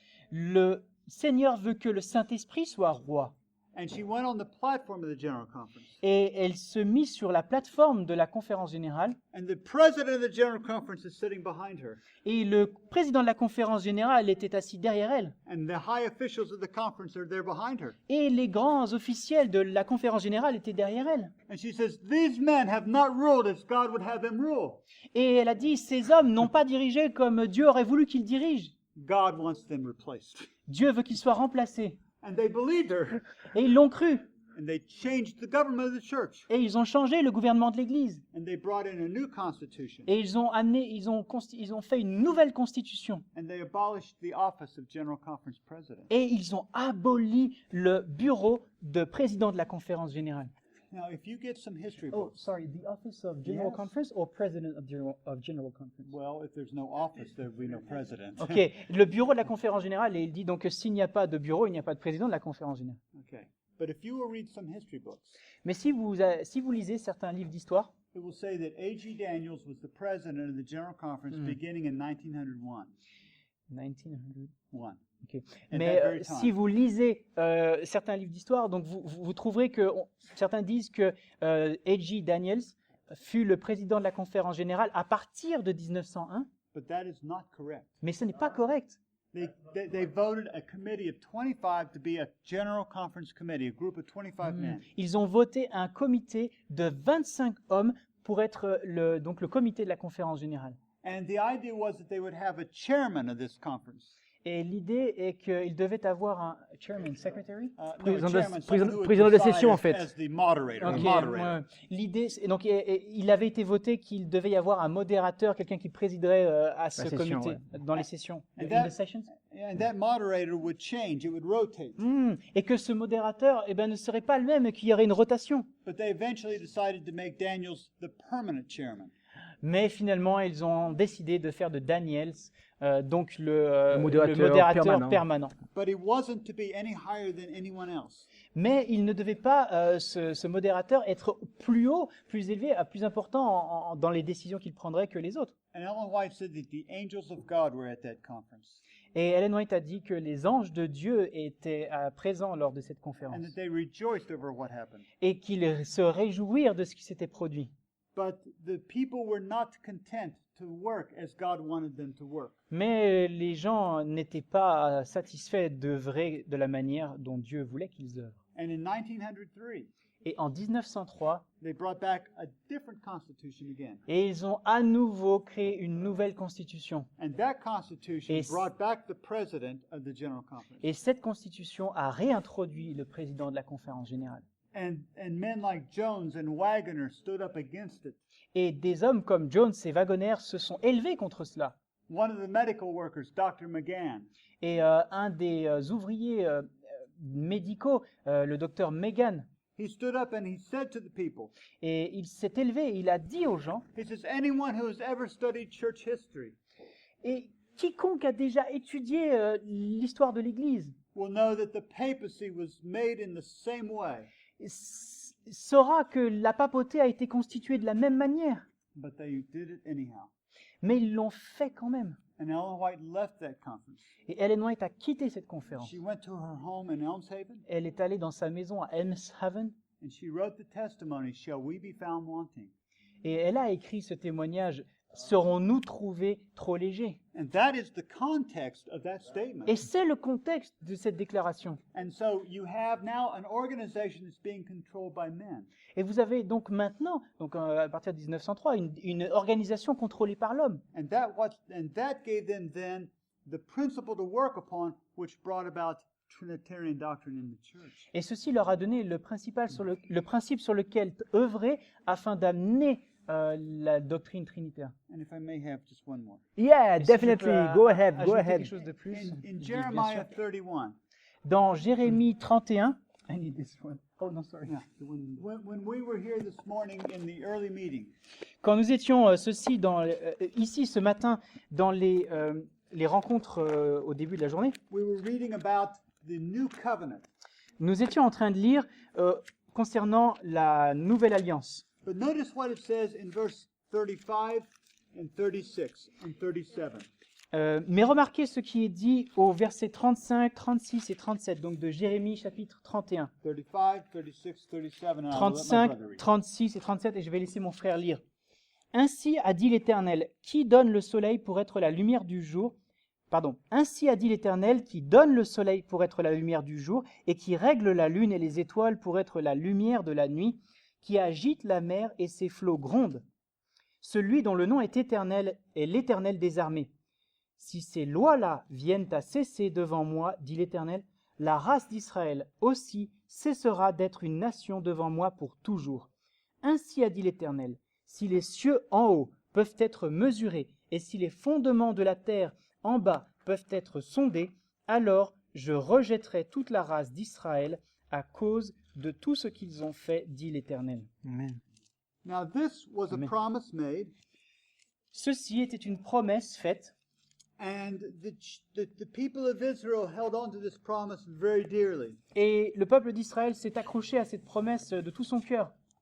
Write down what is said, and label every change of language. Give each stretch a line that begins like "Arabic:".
French: Le Seigneur veut que le Saint-Esprit soit roi.
English: And she went on the platform of the General Conference.
French: Et elle se mit sur la plateforme de la conférence générale.
English: And the president of the General Conference is sitting behind her.
French: Et le président de la conférence générale était assis derrière elle.
English: And the high officials of the conference are there behind her.
French: Et les grands officiels de la conférence générale étaient derrière elle.
English: And she says, "These men have not ruled as God would have them rule.
French: Et elle a dit, ces hommes n'ont pas dirigé comme Dieu aurait voulu qu'ils dirigent.
English: God wants them replaced."
French: Dieu veut qu'ils soient remplacés.
English: And they believed her.
French: Et ils l'ont cru.
English: And they changed the government of the church.
French: Et ils ont changé le gouvernement de l'Église.
English: And they brought in a new constitution.
French: Et ils ont fait une nouvelle constitution.
English: And they abolished the office of General Conference President.
French: Et ils ont aboli le bureau de président de la conférence générale.
English: Now, if you get some history Oh, books, sorry, the office of General Yes. Conference or President of General Conference? well, if there's no office, there will be no president.
French: Ok, le bureau de la conférence générale, et il dit donc que s'il n'y a pas de bureau, il n'y a pas de président de la conférence générale.
English: Okay. But if you will read some history books,
French: Mais si vous lisez certains livres d'histoire,
English: it will say that A.G. Daniels was the president of the General Conference beginning in 1901. 1900. Ok. At
French: Mais
English: that very
French: si
English: time.
French: vous lisez certains livres d'histoire, donc vous trouverez que certains disent que A.G. Daniels fut le président de la conférence générale à partir de 1901,
English: But that is not correct.
French: mais ce n'est pas correct.
English: They voted a committee of 25 to be a General Conference committee, a group of 25 men.
French: Ils ont voté un comité de 25 hommes pour être donc le comité de la conférence générale.
English: And the idea was that they would have a chairman of this conference.
French: Et l'idée est qu'il devait avoir un chairman, secretary.
English: No, a
French: Président de-
English: chairman, someone who would
French: président de
English: preside
French: session, en
English: as-
French: fait.
English: as the moderator, Ok, a moderator.
French: ouais. L'idée, donc il avait été voté qu'il devait y avoir un modérateur, quelqu'un qui présiderait à ce session, comité dans les sessions.
English: And In that- the sessions. And that moderator would change, it would rotate.
French: Et que ce modérateur, ne serait pas le même, qu'il y aurait une rotation.
English: But they eventually decided to make Daniels the permanent chairman.
French: Mais finalement, ils ont décidé de faire de Daniels donc le modérateur permanent.
English: But he wasn't to be any higher than anyone else.
French: Mais il ne devait pas, ce modérateur, être plus haut, plus élevé, plus important dans les décisions qu'il prendrait que les autres.
English: And Ellen White said that the angels of God were at that conference.
French: Et Ellen White a dit que les anges de Dieu étaient présents lors de cette conférence
English: And that they rejoiced over what happened.
French: et qu'ils se réjouirent de ce qui s'était produit.
English: But the people were not content to work as God wanted them to work.
French: Mais les gens n'étaient pas satisfaits d'œuvrer de la manière dont Dieu voulait qu'ils œuvrent.
English: And in 1903,
French: Et en 1903,
English: they brought back a different constitution again.
French: et ils ont à nouveau créé une nouvelle constitution.
English: And that constitution
French: Et-
English: brought back the president of the General Conference.
French: Et cette constitution a réintroduit le président de la conférence générale.
English: And men like Jones and Waggoner stood up against it.
French: Et des hommes comme Jones et Wagoner se sont élevés contre cela.
English: One of the medical workers, Dr. McGann,
French: Et un des ouvriers médicaux, le docteur Megan,
English: he stood up and he said to the people,
French: et il s'est élevé, il a dit aux gens,
English: he says, anyone who has ever studied church history
French: et quiconque a déjà étudié l'histoire de l'Église
English: will know that the papacy was made in the same way,
French: saura que la papauté a été constituée de la même manière,
English: but they did it anyhow.
French: mais ils l'ont fait quand même.
English: And Ellen White left that conference.
French: Et Ellen White a quitté cette conférence.
English: She went to her home in Elmshaven
French: Elle est allée dans sa maison à Elmshaven
English: and she wrote the testimony, Shall we be found wanting?
French: et elle a écrit ce témoignage, serons-nous trouvés trop légers?
English: And that is the context of that statement.
French: Et c'est le contexte de cette déclaration.
English: And so you have now an organization that's being controlled by men.
French: Et vous avez donc maintenant, à partir de 1903, une organisation contrôlée par l'homme.
English: And that gave them then the principle to work upon, which brought about Trinitarian doctrine in the church.
French: Et ceci leur a donné le principe sur lequel œuvrer afin d'amener la doctrine trinitaire.
English: And if I may have just one more. Yeah,
French: Et si je
English: definitely.
French: peux,
English: Go ahead, go
French: ajouter
English: ahead.
French: quelque chose de plus.
English: In
French: Bien
English: Jeremiah
French: sûr.
English: 31,
French: Dans Jérémie 31,
English: I need this one.
French: Oh non, sorry.
English: Yeah, when we were here this morning in the early meeting,
French: Quand nous étions ici ce matin dans les rencontres au début de la journée,
English: we were reading about the new covenant.
French: nous étions en train de lire concernant la nouvelle alliance.
English: But notice what it says in verse 35 and 36 and 37.
French: Mais remarquez ce qui est dit au verset 35, 36 et 37, donc de Jérémie chapitre 31.
English: 35, 36, 37, and I'll let my
French: 35,
English: brother read.
French: 36 et 37, et je vais laisser mon frère lire. Ainsi a dit l'Éternel, qui donne le soleil pour être la lumière du jour. Pardon. Ainsi a dit l'Éternel, qui donne le soleil pour être la lumière du jour, et qui règle la lune et les étoiles pour être la lumière de la nuit, qui agite la mer et ses flots grondent. Celui dont le nom est éternel est l'Éternel des armées. Si ces lois-là viennent à cesser devant moi, dit l'Éternel, la race d'Israël aussi cessera d'être une nation devant moi pour toujours. Ainsi a dit l'Éternel, si les cieux en haut peuvent être mesurés, et si les fondements de la terre en bas peuvent être sondés, alors je rejetterai toute la race d'Israël à cause de tout ce qu'ils ont fait, dit l'Éternel. Amen.
English: Now this was a Amen. promise made,
French: Ceci était une promesse faite,
English: and the people of Israel held on to this promise very dearly.
French: et le peuple d'Israël s'est accroché à cette promesse de tout son cœur.